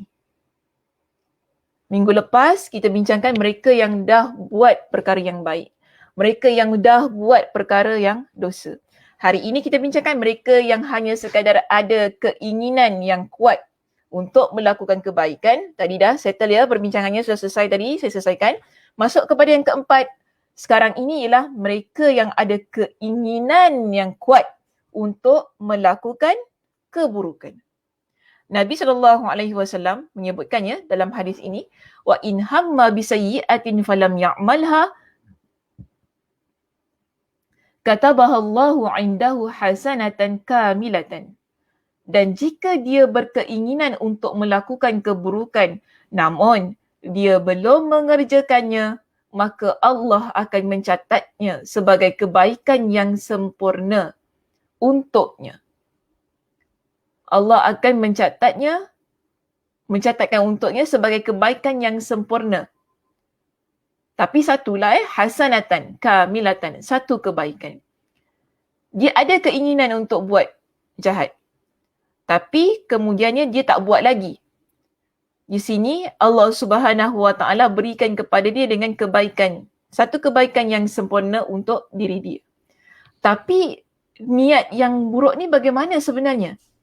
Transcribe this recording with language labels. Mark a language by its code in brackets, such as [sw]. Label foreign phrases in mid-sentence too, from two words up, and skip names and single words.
[ms] Minggu lepas kita bincangkan mereka yang dah buat perkara yang baik. Mereka yang dah buat perkara yang dosa. Hari ini kita bincangkan mereka yang hanya sekadar ada keinginan yang kuat untuk melakukan kebaikan. Tadi dah settle ya, perbincangannya sudah selesai tadi, saya selesaikan. Masuk kepada yang keempat. Sekarang ini ialah mereka yang ada keinginan yang kuat untuk melakukan keburukan. Nabi SAW menyebutkannya dalam hadis ini, [ar] وإن هم بسيئة فلم يعملها كتبها الله عنده حسنة كاملة. [ms] Dan jika dia berkeinginan untuk melakukan keburukan namun dia belum mengerjakannya, maka Allah akan mencatatnya sebagai kebaikan yang sempurna untuknya. Allah akan mencatatkan untuknya sebagai kebaikan yang sempurna. Tapi satulah [ar] حسنة كاملة, [ms] satu kebaikan. Dia ada keinginan untuk buat jahat. Tapi kemudiannya dia tak buat lagi. Di sini [ar] الله سبحانه وتعالى [ms] berikan kepada dia dengan kebaikan. Satu kebaikan yang sempurna untuk diri dia. Tapi niat yang buruk ni bagaimana sebenarnya?